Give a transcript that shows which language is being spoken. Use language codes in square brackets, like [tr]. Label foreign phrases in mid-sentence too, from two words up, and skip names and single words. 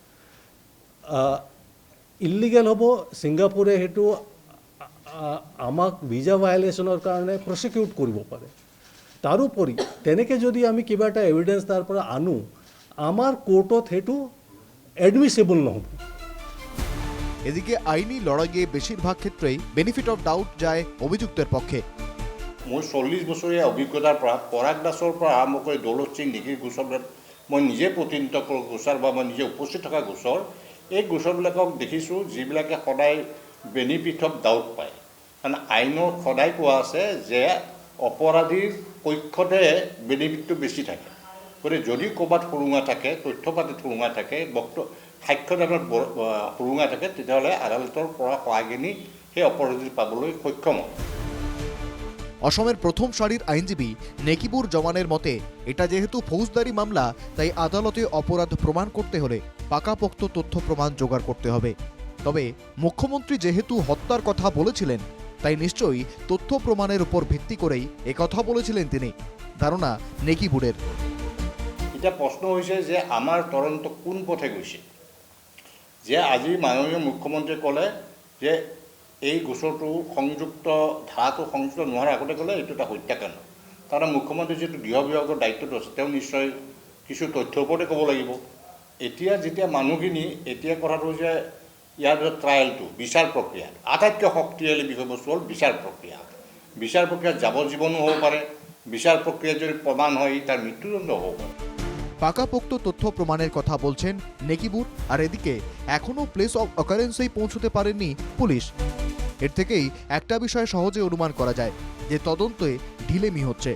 [as] ইল্লিগেল হ'ব। ছিংগাপুৰে সেইটো আমাক [en] visa violation [as] কাৰণে প্ৰচিকিউট কৰিব পাৰে। তাৰোপৰি তেনেকৈ যদি আমি কিবা এটা এভিডেঞ্চ তাৰ পৰা আনো, আমাৰ কোৰ্টত সেইটো এডমিছেবল নহ'ব। [bn] এদিকে আইনি লড়াইয়ে বেশিরভাগ ক্ষেত্রেই [en] benefit of doubt [bn] যায় অভিযুক্তের পক্ষে। [as] মই 40 বছৰীয়া অভিজ্ঞতাৰ পৰা পৰাগ দাসৰ পৰা আৰম্ভ কৰি দৌলত সিং নিগিৰ গোচৰত মই নিজে প্ৰতিনিধিত্ব কৰোঁ গোচৰ বা মই নিজে উপস্থিত থকা গোচৰ, এই গোচৰবিলাকক দেখিছোঁ যিবিলাকে সদায় [en] benefit of doubt [as] পায়। কাৰণ আইনত সদায় কোৱা আছে যে অপৰাধীৰ পক্ষতে বেনিফিটটো বেছি থাকে। গতিকে যদি ক'ৰবাত সুৰুঙা থাকে, তথ্য পাতিত সুৰুঙা থাকে, সাক্ষ্যদানত সুৰুঙা থাকে, তেতিয়াহ'লে আদালতৰ পৰা সহায়খিনি সেই অপৰাধী পাবলৈ সক্ষম হয়। [bn] অসমের প্রথম সারির আইনজীবী নেকিবুর জমানের মতে এটা যেহেতু ফৌজদারি মামলা, তাই আদালতে অপরাধ প্রমাণ করতে হলে পাকাপোক্ত তথ্য প্রমাণ জোগাড় করতে হবে। তবে মুখ্যমন্ত্রী যেহেতু হত্যার কথা বলেছিলেন, তাই নিশ্চয়ই তথ্য প্রমাণের উপর ভিত্তি করেই একথা বলেছিলেন তিনি, ধারণা নেকিবুরের। [as] এটা প্ৰশ্ন হৈছে যে আমাৰ তদন্ত কোন পথে গৈছে। যে আজি মাননীয় মুখ্যমন্ত্ৰীয়ে ক'লে যে এই গোচৰটো সংযুক্ত ধাৰাটো সংযুক্ত নোহোৱাৰ আগতে ক'লে এইটো এটা হত্যাকাণ্ড। তাৰমানে মুখ্যমন্ত্ৰী যিটো গৃহ বিভাগৰ দায়িত্বটো আছে, তেওঁ নিশ্চয় কিছু তথ্যৰ ওপৰতে ক'ব লাগিব। এতিয়া যেতিয়া মানুহখিনি এতিয়া কথাটো যে ইয়াৰ ট্ৰায়েলটো বিচাৰ প্ৰক্ৰিয়াত আটাইতকৈ শক্তিশালী বিষয়বস্তু হ'ল বিচাৰ প্ৰক্ৰিয়া। বিচাৰ প্ৰক্ৰিয়াত যাৱজ্জীৱনো হ'ব পাৰে, [bn] বিচার প্রক্রিয়া যদি প্রমাণ হয় তার মৃত্যুদণ্ড হোক। পাকাপোক্ত তথ্য প্রমাণের কথা বলছেন নেকিবুর, আর এদিকে এখনো [en] place of occurrence [bn] পৌঁছতে পারেননি পুলিশ। এর থেকেই একটা বিষয় সহজে অনুমান করা যায় যে তদন্তে ঢিলেমি হচ্ছে।